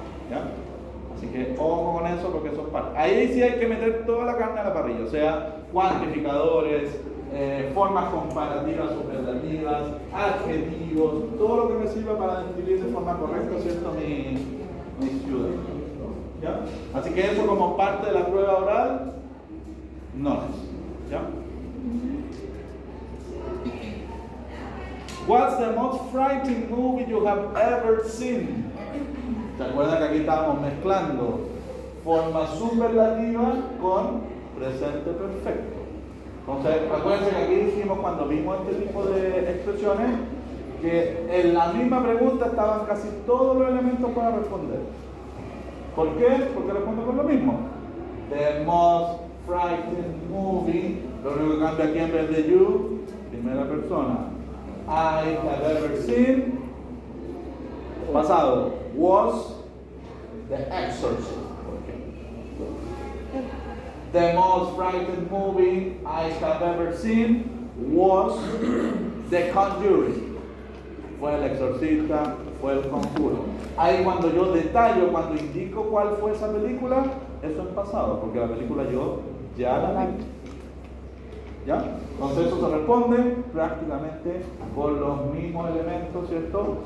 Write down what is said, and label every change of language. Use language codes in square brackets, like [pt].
[es] ¿Ya? Así que ojo con eso porque eso es parte. Ahí sí hay que meter toda la carne a la parrilla, o sea, cuantificadores, formas comparativas, superlativas, adjetivos, todo lo que me sirva para describir de forma correcta, ¿cierto?, mi ciudad. ¿Ya? Así que eso como parte de la prueba oral, no es. ¿Ya? [en] What's the most frightening movie you have ever seen? [es] ¿Se acuerdan que aquí estábamos mezclando forma superlativa con presente perfecto? Entonces, acuérdense que aquí dijimos cuando vimos este tipo de expresiones que en la misma pregunta estaban casi todos los elementos para responder. ¿Por qué? Porque respondo con lo mismo. [en] The most frightening movie, [es] lo único que cambia aquí en vez de you, primera persona. [en] I have ever seen, pasado, was The Exorcist. The most frightening movie I have ever seen was The Conjuring. [es] Fue El Exorcista, fue El Conjuro. Ahí cuando yo detallo, cuando indico cuál fue esa película, eso es pasado, porque la película yo ya la vi. ¿Ya? Entonces eso se responde prácticamente con los mismos elementos, ¿cierto?